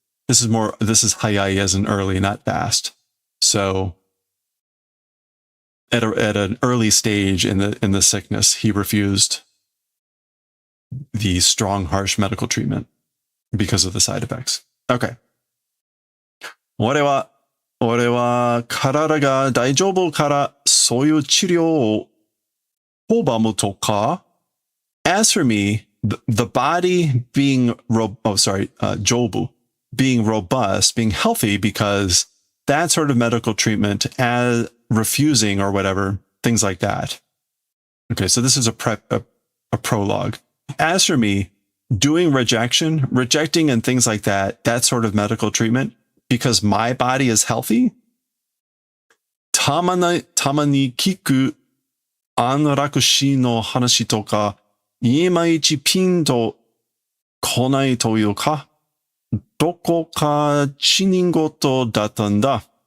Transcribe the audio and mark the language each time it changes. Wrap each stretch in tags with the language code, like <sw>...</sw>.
<en>This is hayai as in early, not fast. So at an early stage in the sickness, he refused the strong, harsh medical treatment because of the side effects. Okay.</en> <ja>俺は体が大丈夫からそういう治療を拒むとか?</ja> <en>As for me, the body being jobu, being robust, being healthy, because that sort of medical treatment, as refusing or whatever, things like that. Okay, so this is a prologue. As for me, doing rejecting and things like that, that sort of medical treatment, because my body is healthy,</en> <ja>たまに聞く安楽死の話とか、いまいちピンと来ないというか、どこか他人事だったんだ。</ja>